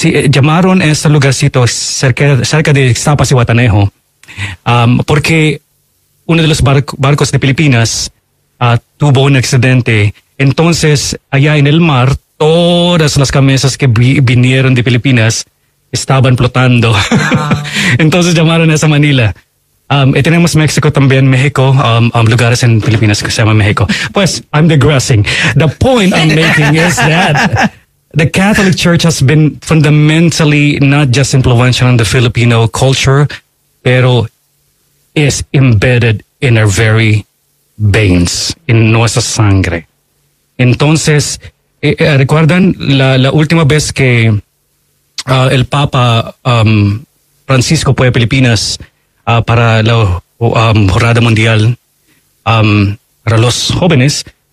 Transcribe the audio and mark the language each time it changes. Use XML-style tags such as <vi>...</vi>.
<es>Llamaron este lugarcito cerca de Ixtapas y Guatanejo, porque uno de los barcos de Filipinas tuvo un accidente. Entonces, allá en el mar, todas las camisas que vinieron de Filipinas estaban flotando. Entonces llamaron a esa Manila. Y tenemos México también, México, lugares en Filipinas que se llama México. Pues,</es> <en>I'm digressing. The point I'm making is that the Catholic Church has been fundamentally not just influential in the Filipino culture, pero is embedded in our very veins, in</en> <es>nuestra sangre. Entonces, ¿recuerdan la última vez que el Papa Francisco fue a Filipinas para la Jornada Mundial para los jóvenes?</es>